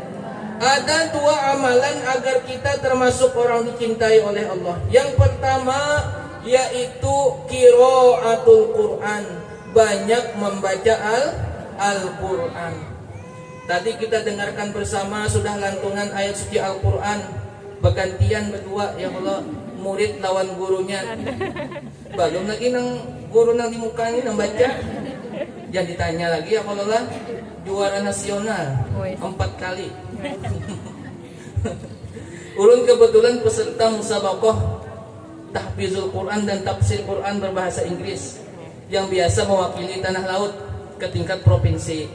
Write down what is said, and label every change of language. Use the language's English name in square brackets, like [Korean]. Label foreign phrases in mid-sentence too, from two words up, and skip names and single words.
[Indonesian] Ada 2 amalan agar kita termasuk orang dicintai oleh Allah. Yang pertama yaitu [Arabic] قراءة القرآن, [Indonesian] banyak membaca Al-Quran. Tadi kita dengarkan bersama sudah lantunan ayat suci Al-Quran, bergantian berdua ya Allah, murid lawan gurunya. [Banjar] Belum lagi nang guru nang di muka ini nang baca. [Indonesian] Jangan ditanya lagi ya kalau lah, juara nasional 4 kali. Ulun kebetulan peserta musabaqah tahfizul Quran dan tafsir Quran berbahasa Inggris yang biasa mewakili tanah laut ke tingkat provinsi.